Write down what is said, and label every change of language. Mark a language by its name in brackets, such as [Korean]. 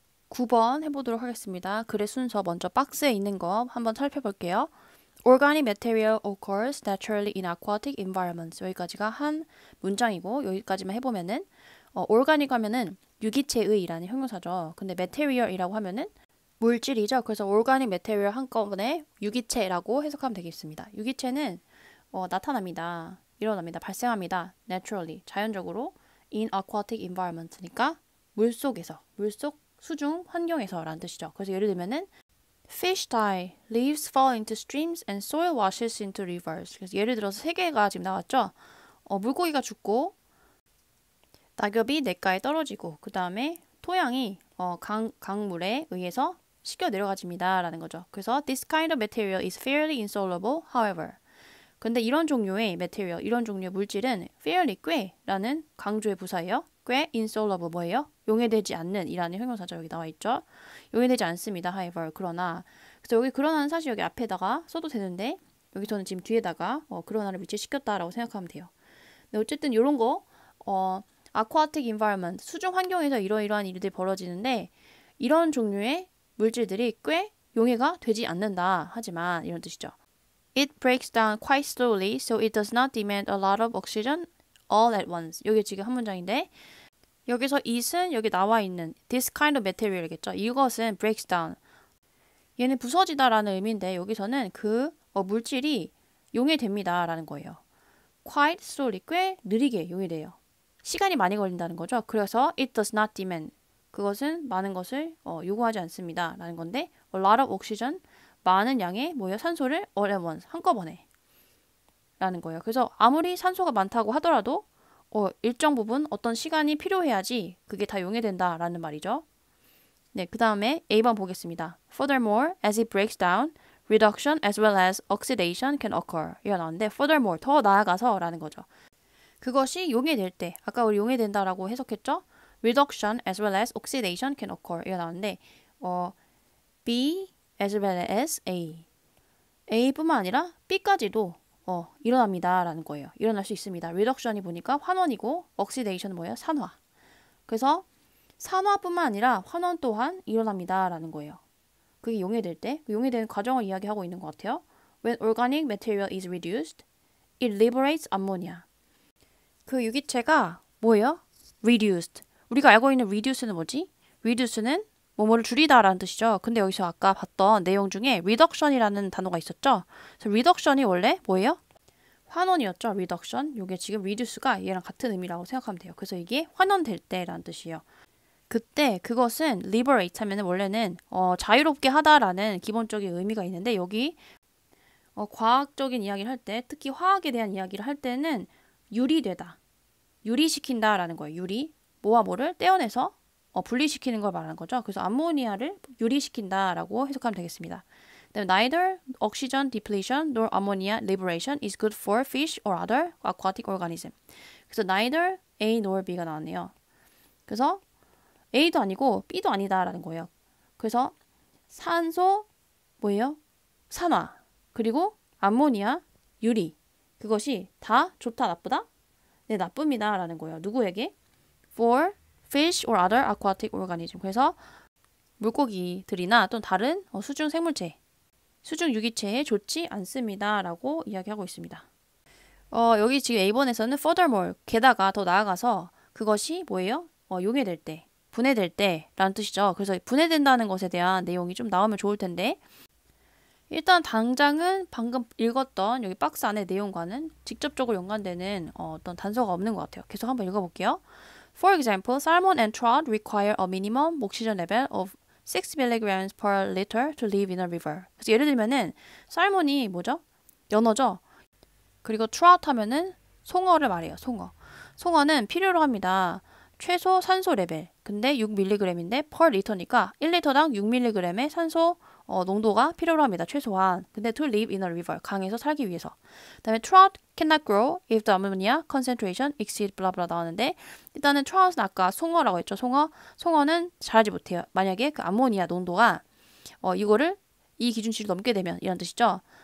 [Korean] 9번 해보도록 하겠습니다. 글의 순서 먼저 박스에 있는 거 한번 살펴볼게요. [English] Organic material occurs naturally in aquatic environments. [Korean] 여기까지가 한 문장이고 여기까지만 해보면은 organic 하면은 유기체의라는 형용사죠. 근데 material이라고 하면은 물질이죠. 그래서 organic material 한꺼번에 유기체라고 해석하면 되겠습니다. 유기체는 나타납니다. 일어납니다. 발생합니다. naturally, 자연적으로 in aquatic environment니까 물속에서, 물속 수중 환경에서 라는 뜻이죠. 그래서 예를 들면은 [English] Fish die, leaves fall into streams and soil washes into rivers. [Korean] 그래서 예를 들어서 세 개가 지금 나왔죠. 물고기가 죽고 낙엽이 냇가에 떨어지고 그 다음에 토양이 강물에 의해서 씻겨 내려가집니다 라는 거죠. [English] 그래서 This kind of material is fairly insoluble, however. [Korean] 근데 이런 종류의 material, 이런 종류의 물질은 fairly 꽤라는 강조의 부사예요. 꽤 insoluble 뭐예요? 용해되지 않는 이라는 형용사죠. 여기 나와 있죠. 용해되지 않습니다. however 그러나 그래서 여기 그러나는 사실 여기 앞에다가 써도 되는데 여기서는 지금 뒤에다가 그러나를 위치시켰다라고 생각하면 돼요. 근데 어쨌든 이런 거 aquatic environment 수중 환경에서 이러이러한 일들이 벌어지는데 이런 종류의 물질들이 꽤 용해가 되지 않는다. 하지만 이런 뜻이죠. [English] It breaks down quite slowly, so it does not demand a lot of oxygen all at once. [Korean] 여기 지금 한 문장인데 여기서 it은 여기 나와 있는 this kind of material이겠죠. 이것은 breaks down. 얘는 부서지다라는 의미인데 여기서는 그 물질이 용해됩니다 라는 거예요. [English] Quite slowly, [Korean] 꽤 느리게 용해돼요. 시간이 많이 걸린다는 거죠. [English] 그래서 it does not demand. [Korean] 그것은 많은 것을 요구하지 않습니다 라는 건데 [English] a lot of oxygen, [Korean] 많은 양의 산소를 [English] all at once, [Korean] 한꺼번에 라는 거예요. 그래서 아무리 산소가 많다고 하더라도 일정 부분 어떤 시간이 필요해야지 그게 다 용해된다 라는 말이죠. 네, 그 다음에 A번 보겠습니다. [English] Furthermore, as it breaks down, reduction as well as oxidation can occur. [Korean] 이거 나왔는데 furthermore, 더 나아가서 라는 거죠. 그것이 용해될 때, 아까 우리 용해된다라고 해석했죠? [English] Reduction as well as oxidation can occur. [Korean] 이거 나왔는데 [English] B as well as A. [Korean] A뿐만 아니라 B까지도 일어납니다 라는 거예요. 일어날 수 있습니다. reduction이 보니까 환원이고 oxidation은 뭐예요? 산화. 그래서 산화뿐만 아니라 환원 또한 일어납니다 라는 거예요. 그게 용해될 때, 용해되는 과정을 이야기하고 있는 것 같아요. [English] When organic material is reduced, it liberates ammonia. [Korean] 그 유기체가 뭐예요? reduced. 우리가 알고 있는 reduce는 뭐지? reduce는 뭐뭐를 줄이다 라는 뜻이죠. 근데 여기서 아까 봤던 내용 중에 reduction이라는 단어가 있었죠. 그래서 reduction이 원래 뭐예요? 환원이었죠. reduction. 이게 지금 reduce가 얘랑 같은 의미라고 생각하면 돼요. 그래서 이게 환원될 때라는 뜻이에요. 그때 그것은 liberate 하면은 원래는 자유롭게 하다라는 기본적인 의미가 있는데 여기 과학적인 이야기를 할 때 특히 화학에 대한 이야기를 할 때는 유리되다. 유리시킨다 라는 거예요. 유리. 뭐와 뭐를 떼어내서 분리시키는 걸 말하는 거죠. 그래서 암모니아를 유리시킨다라고 해석하면 되겠습니다. [English] Neither oxygen depletion nor ammonia liberation is good for fish or other aquatic organism. [Korean] 그래서 neither A nor B가 나왔네요. 그래서 A도 아니고 B도 아니다라는 거예요. 그래서 산소 뭐예요? 산화 그리고 암모니아, 유리 그것이 다 좋다 나쁘다? 네 나쁩니다 라는 거예요. 누구에게? [English] For fish or other aquatic organism. [Korean] 그래서 물고기들이나 또는 다른 수중 생물체, 수중 유기체에 좋지 않습니다 라고 이야기하고 있습니다. 여기 지금 A번에서는 furthermore, 게다가 더 나아가서 그것이 뭐예요? 용해될 때, 분해될 때 라는 뜻이죠. 그래서 분해된다는 것에 대한 내용이 좀 나오면 좋을 텐데 일단 당장은 방금 읽었던 여기 박스 안의 내용과는 직접적으로 연관되는 어떤 단서가 없는 것 같아요. 계속 한번 읽어볼게요. [English] For example, salmon and trout require a minimum oxygen level of 6 mg per liter to live in a river. [Korean] 그래서 예를 들면은 살몬이 뭐죠? 연어죠. 그리고 trout 하면은 송어를 말해요. 송어. 송어는 필요로 합니다. 최소 산소 레벨. 근데 6mg인데 per liter니까 1리터당 6mg의 산소 농도가 필요로 합니다. 최소한. [English] 근데 to live in a river. [Korean] 강에서 살기 위해서. [English] 그다음에 trout cannot grow if the ammonia concentration exceeds blah blah [Korean] 나왔는데 일단은 trout은 아까 송어라고 했죠. 송어는 자라지 못해요. 만약에 그 암모니아 농도가 이거를 이 기준치를 넘게 되면 이런 뜻이죠.